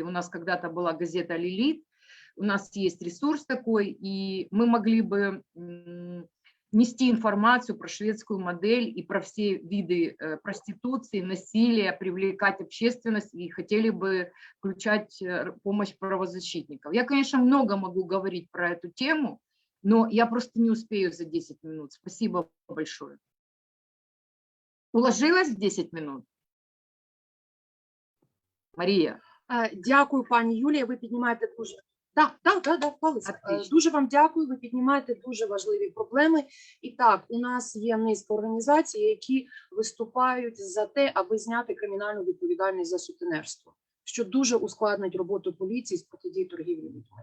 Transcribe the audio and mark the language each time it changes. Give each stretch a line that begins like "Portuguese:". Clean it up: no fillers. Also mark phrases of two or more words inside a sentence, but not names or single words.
Russian: У нас когда-то была газета «Лилит», у нас есть ресурс такой, и мы могли бы нести информацию про шведскую модель и про все виды проституции, насилия, привлекать общественность и хотели бы включать помощь правозащитников. Я, конечно, много могу говорить про эту тему, но я просто не успею за 10 минут. Спасибо большое. Уложилась в 10 минут?
Ukrainian: Марія? Дякую, пані Юлія. Ви піднімаєте дуже... Дуже вам дякую, ви піднімаєте дуже важливі проблеми. І так, у нас є низка організацій, які виступають за те, аби зняти кримінальну відповідальність за сутенерство, що дуже ускладнить роботу поліції з протидії торгівлі людьми.